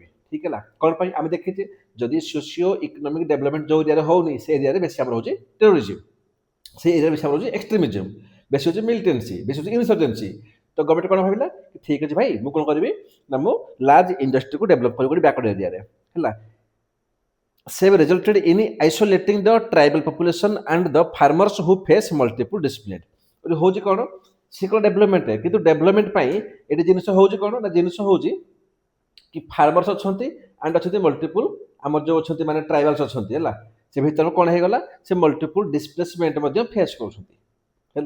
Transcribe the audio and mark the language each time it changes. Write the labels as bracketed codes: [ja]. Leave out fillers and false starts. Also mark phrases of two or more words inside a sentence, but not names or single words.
[or] ଠିକ ହେଲା, କ'ଣ ପାଇଁ ଆମେ ଦେଖିଛେ ଯଦି [en] socio economic development [or] ଯେଉଁ ଏରିଆରେ ହେଉନି ସେ ଏରିଆରେ ବେଶୀ ଆମର ହେଉଛି ଟେରୋରିଜିମ୍, ସେ ଏରିଆରେ ବେଶୀ ଆମର ହେଉଛି ଏକ୍ସଟ୍ରିମିଜମ୍, ବେଶୀ ହେଉଛି ମିଲିଟେନ୍ସି, ବେଶୀ ହେଉଛି ଇନସର୍ଜେନ୍ସି। ତ ଗଭର୍ଣ୍ଣମେଣ୍ଟ କ'ଣ ଭାବିଲା ଠିକ୍ ଅଛି ଭାଇ ମୁଁ କ'ଣ କରିବି ନା ମୁଁ [en] large industry [or] ଡେଭଲପ କରିବି ଗୋଟେ [en] backward area [or] ହେଲା। [en] Save resulted in isolating the tribal population and the farmers who face multiple discipline। [or] ହଉଛି କ'ଣ ସେ କ'ଣ ଡେଭଲପମେଣ୍ଟ, କିନ୍ତୁ ଡେଭଲପମେଣ୍ଟ ପାଇଁ ଏଠି ଜିନିଷ ହଉଛି କ'ଣ ନା ଜିନିଷ ହଉଛି କି ଫାର୍ମର୍ସ ଅଛନ୍ତି ଆଣ୍ଡ ଅଛନ୍ତି ମଲ୍ଟିପୁଲ ଆମର ଯେଉଁ ଅଛନ୍ତି ମାନେ ଟ୍ରାଇବାଲ୍ସ ଅଛନ୍ତି ହେଲା। ସେ ଭିତରେ କ'ଣ ହେଇଗଲା ସେ [en] multiple displacement [or] ମଧ୍ୟ ଫେସ୍ କରୁଛନ୍ତି ହେଲା।